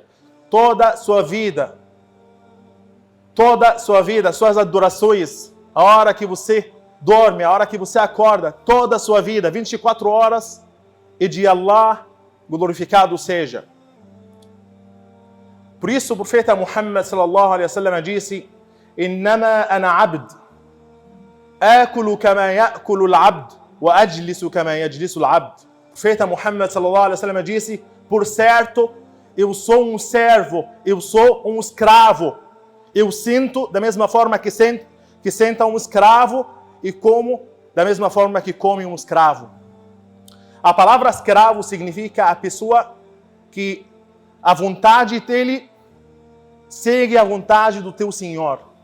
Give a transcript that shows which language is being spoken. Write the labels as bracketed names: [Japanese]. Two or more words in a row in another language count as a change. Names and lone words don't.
[Portuguese] Toda sua vida, suas adorações, a hora que você dorme, a hora que você acorda, toda a sua vida, 24 horas, e de Allah, glorificado seja. Por isso o profeta Muhammad [Arabic] صلى الله عليه وسلم disse: "إنما أنا عبد آكل كما يأكل العبد وأجلس كما يجلس العبد." [Portuguese] O profeta Muhammad [Arabic] صلى الله عليه وسلم [Portuguese] disse: por certo, eu sou um servo, eu sou um escravo. Eu sinto da mesma forma que senta um escravo e como da mesma forma que come um escravo. A palavra escravo significa a pessoa que a vontade dele segue a vontade do teu Senhor.